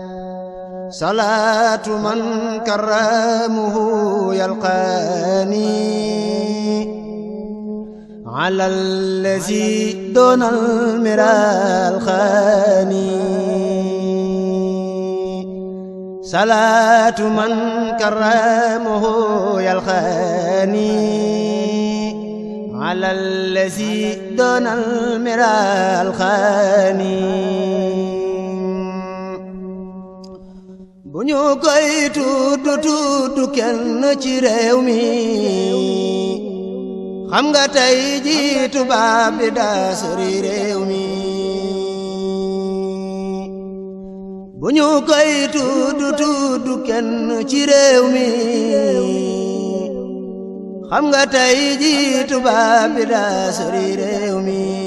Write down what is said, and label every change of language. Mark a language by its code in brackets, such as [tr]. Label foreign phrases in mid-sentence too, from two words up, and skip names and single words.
[ar] صلاة من كرمه يلقاني على الذي دون المراء الخاني. صلاة من كرمه يلقاني على الذي دون المراء الخاني. [wo] bu ñu koy tudd kenn ci réew mi xam nga tey ji tubaab bi daa sori réew mi. bu ñu koy tudd kenn ci réew mi xam nga tey ji tubaab bi daa sori réew mi.